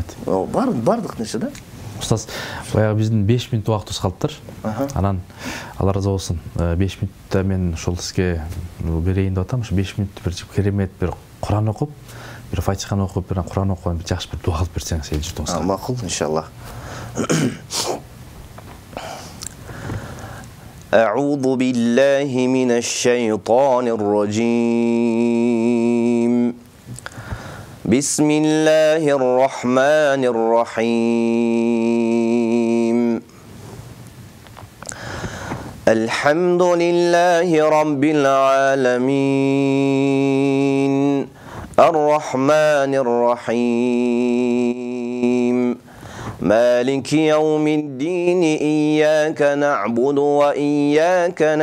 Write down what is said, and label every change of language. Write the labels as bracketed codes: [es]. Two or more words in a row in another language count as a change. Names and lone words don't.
[ky] Бардык нерсе да. Устаз, баягы биздин 5 мүнөт убактыбыз калыптыр. Анан Алла разы болсун. 5 мүнөттө мен ушул сизге берейин деп атам. Ушу 5 мүнөттө бир керемет бир Кур'ан окуп, бир Фатиханы окуп, бир Кур'ан окуп, бир жакшы бир дуа кылып берсеңиз эле журтуңузга. Макул, иншаллах. [ar] أعوذ بالله من الشيطان الرجيم بسم الله الرحمن الرحيم الحمد لله رب العالمين الرحمن الرحيم مالك يوم الدين إياك نعبد وإياك